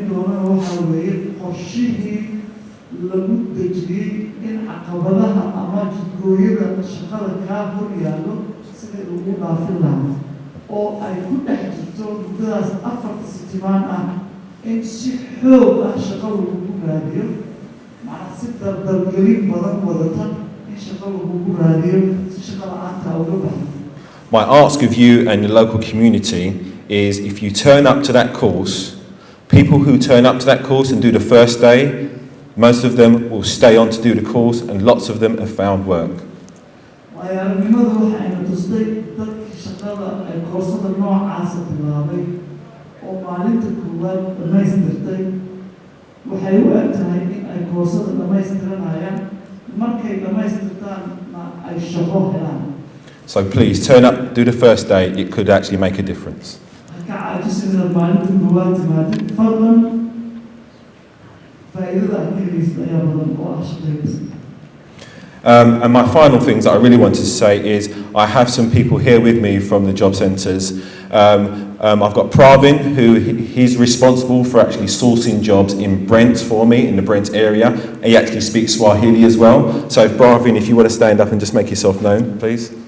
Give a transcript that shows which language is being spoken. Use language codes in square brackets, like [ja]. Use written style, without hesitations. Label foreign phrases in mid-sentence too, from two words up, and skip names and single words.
[so] doonana waxaa weeye qorshihii lagu dejiyey in caqabadaha ama jidgooyada shaqada kaa hor yaallo sidii lagu dhaafin lahaa oo ay ku dhex jirto muddadaas 4 sitimaan ah in si xoog ah shaqo lagugu raadiyo macnaa si dardalgelin badan wadata in shaqo lagugu raadiyo si shaqa la-aanta uga baxdo. [en] My ask of you and the local community is if you turn up to that course, people who turn up to that course and do the first day, most of them will stay on to do the course and lots of them have found work. [so] waayo-aragnimadu waxayna tustay dadkii shaqada ay koorsada noocaasa bilaabay oo maalinta koowaad dhammaystirtay waxay u eg tahay in ay koorsada dhammaystiranayaan markay dhammaystirtaanna ay shaqo helaan. [en] So please turn up, do the first day, it could actually make a difference. [so] ka caajisin inaad maalinta koowaad timaadid fadlan faa'iidada aad ka helaysid ayaa badan oo ah shaqaysa. [en] And my final things that I really wanted to say is I have some people here with me from the job centres. I've got Pravin, who he's responsible for actually sourcing jobs in Brent for me, in the Brent area. He actually speaks Swahili as well. So Pravin, if you want to stand up and just make yourself known, please.